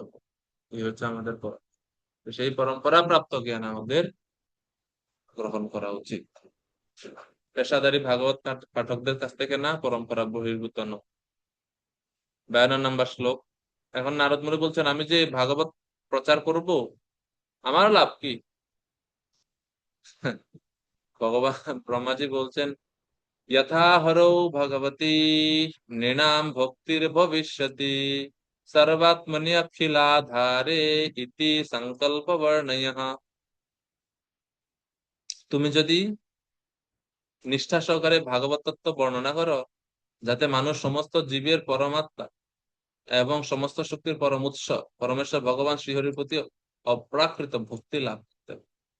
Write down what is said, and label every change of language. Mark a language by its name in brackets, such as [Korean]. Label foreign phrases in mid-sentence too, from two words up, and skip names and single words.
[Bangla] এই হচ্ছে আমাদের সেই পরম্পরা প্রাপ্ত জ্ঞান আমাদের গ্রহণ করা উচিত, পেশাদারী ভাগবত পাঠকদের কাছ থেকে না, পরম্পরা বহির্ভূত নয়। 52 নম্বর শ্লোক। এখন নারদ মুনি বলছেন, আমি যে ভাগবত প্রচার করব, আমার লাভ কি? ভগবান ব্রহ্মাজি বলছেন, [Sanskrit] यथा हरौ भगवती नृणां भक्तिर्भविष्यति सर्वात्मनि अखिलाधारे इति संकल्प वर्णयः। [Bangla] তুমি যদি নিষ্ঠা সহকারে ভাগবত তত্ত্ব বর্ণনা করো, যাতে মানুষ সমস্ত জীবের পরমাত্মা এবং সমস্ত শক্তির পরম উৎস পরমেশ্বর ভগবান শ্রীহরির প্রতি অপ্রাকৃত ভক্তি লাভ করতে পারে।